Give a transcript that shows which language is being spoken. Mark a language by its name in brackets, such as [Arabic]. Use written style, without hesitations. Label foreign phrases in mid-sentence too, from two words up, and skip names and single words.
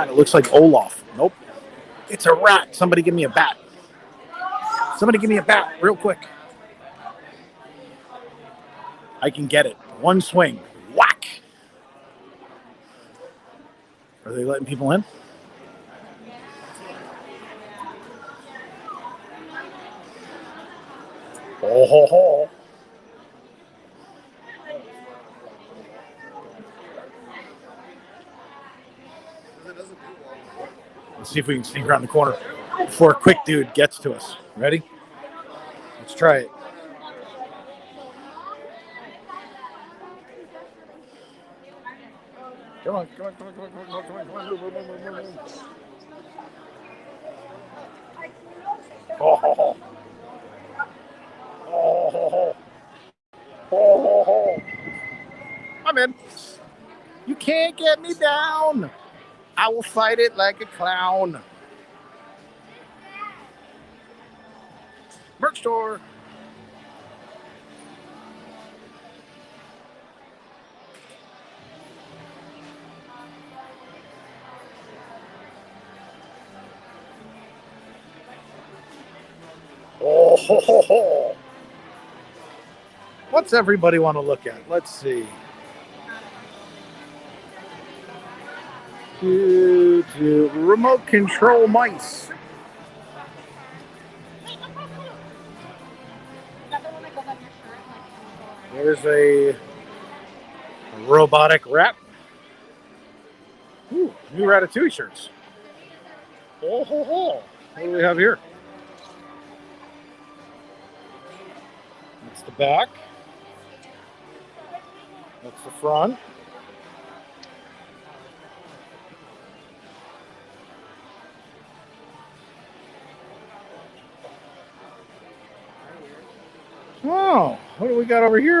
[English] It looks like Olaf. Nope. It's a rat. Somebody give me a bat. Somebody give me a bat real quick. I can get it. One swing. Whack. Are they letting people in? Oh, ho, ho. Let's see if we can sneak around the corner before a quick dude gets to us. Ready? Let's try it. Come on. Oh, ho, ho. Oh, ho, ho. Oh, ho, ho. I'm in. You can't get me down. I will fight it like a clown. Merch store. Oh, ho, ho, ho. What's everybody want to look at? Let's see. Remote control mice. There's a robotic rat. Ooh, new Ratatouille shirts. Oh, ho, ho. What do we have here? That's the back. That's the front. Oh, what do we got over here?